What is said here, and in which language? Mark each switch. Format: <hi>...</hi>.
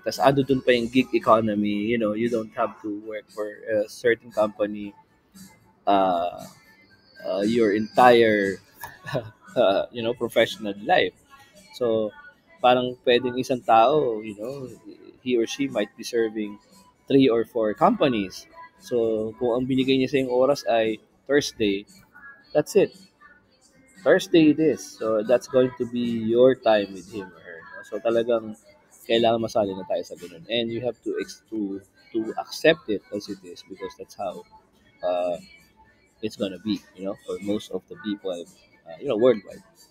<tl>Tapos ano dun pa yung</tl> <en>gig economy, you don't have to work for a certain company uh, your entire professional life. So,</en> <tl>parang pwedeng isang tao,</tl> <en>he or she might be serving three or four companies.</en> <tl>So, kung ang binigay niya sa yung oras ay Thursday,</tl> <en>that's it. Thursday it is. So, that's going to be your time with him or her. No? So,</en> <tl>talagang kailangan masali na tayo sa ganun.</tl> <en>And you have to accept it as it is because that's how uh, it's gonna be, for most of the people, worldwide.</en>